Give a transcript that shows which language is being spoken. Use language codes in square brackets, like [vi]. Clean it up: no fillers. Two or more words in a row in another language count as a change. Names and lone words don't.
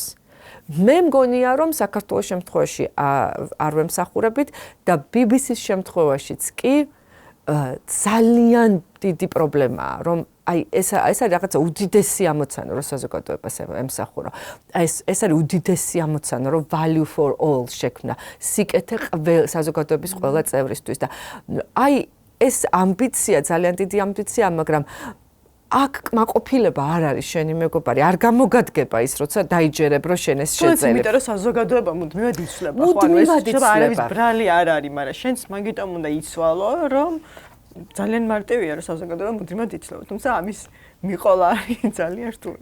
[ka] მე მგონია, რომ საქართველოს შემთხვევაში არ ვემსახურებით და BBC-ის შემთხვევაშიც კი ძალიან დიდი პრობლემაა, რომ აი ეს არის რაღაცა უდიდესი ამოცანა, რომ საზოგადოებას ემსახურო. ეს არის უდიდესი ამოცანა, რომ [en] value for all [ka] შექმნა, სიკეთე საზოგადოების ყველა წევრისთვის და აი ეს ამბიცია, ძალიან დიდი ამბიცია, მაგრამ აქ კმაყოფილება არ არის შენი მეგობარი, არ გამოგადგება ის, როცა დაიჯერებ, რომ შენ ეს შეძლებ. იმიტომ რომ საზოგადოება მუდმივად იცვლება, ხო, ანუ ეს არის ბრალი არ არის, მაგრამ შენც მაგიტომ უნდა იცვალო, რომ ძალიან მარტივია, რომ საზოგადოება მუდმივად იცვლება, თუმცა ამის მიყოლა არის ძალიან რთული.